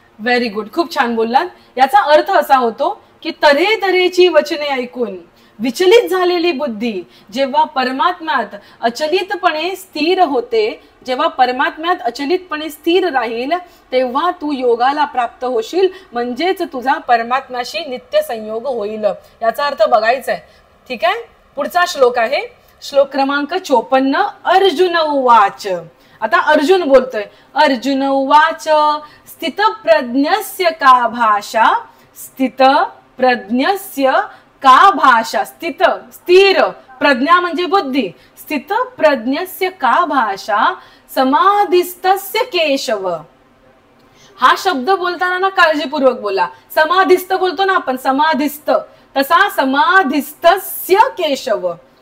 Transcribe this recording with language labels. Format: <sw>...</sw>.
<en>very good,</en> <mr>खूप छान बोललात. याचा अर्थ असा होतो की तऱ्हेतऱ्हेची वचने ऐकून विचलित झालेली बुद्धी जेव्हा परमात्म्यात अचलितपणे स्थिर होते, जेव्हा परमात्म्यात अचलितपणे स्थिर राहील तेव्हा तू योगाला प्राप्त होशील, म्हणजेच तुझा परमात्म्याशी नित्य संयोग होईल. याचा अर्थ बघायचा आहे. ठीक आहे. पुढचा श्लोक आहे श्लोक क्रमांक 54.</mr> <sa>अर्जुन उवाच.</sa> <mr>आता अर्जुन बोलतोय.</mr> <sa>अर्जुन उवाच स्थित प्रज्ञस्य का भाषा, स्थित प्रज्ञस्य का भाषा.</sa> <mr>स्थित स्थिर, प्रज्ञा म्हणजे बुद्धी.</mr> <sa>स्थित प्रज्ञस्य का भाषा समाधिस्तस्य केशव.</sa> <mr>हा शब्द बोलताना ना काळजीपूर्वक बोला. समाधिस्त बोलतो ना आपण, समाधिस्त, तसा</mr> <sa>समाधिस्तस्य केशव.</sa>